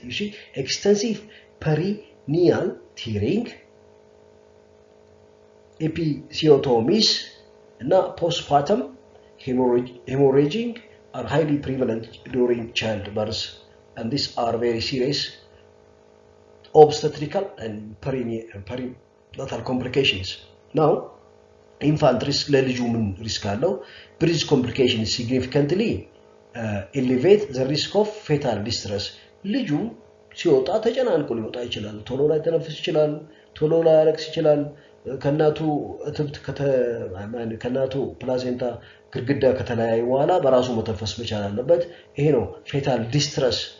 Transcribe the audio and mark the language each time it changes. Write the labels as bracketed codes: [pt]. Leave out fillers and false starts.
[en] You see, extensive perineal tearing, episiotomies, and postpartum hemorrhaging are highly prevalent during childbirth, and these are very serious obstetrical and perinatal complications. Now, infant risk [am] ለልጁ ምን ሪስክ አለው? [en] Breast complications significantly elevate the risk of fetal distress. [am] ልጁ ሲወጣ ተጨናንቆ ሊወጣ ይችላል። ቶሎ ላይ ተነፍስ ይችላል። ቶሎ ላይ ያለቅስ ይችላል። ከናቱ እትብት ከናቱ ፕላሴንታ ግድግዳ ከተለያየ በኋላ በራሱ መተንፈስ መቻል አለበት። ይሄ ነው fetal distress.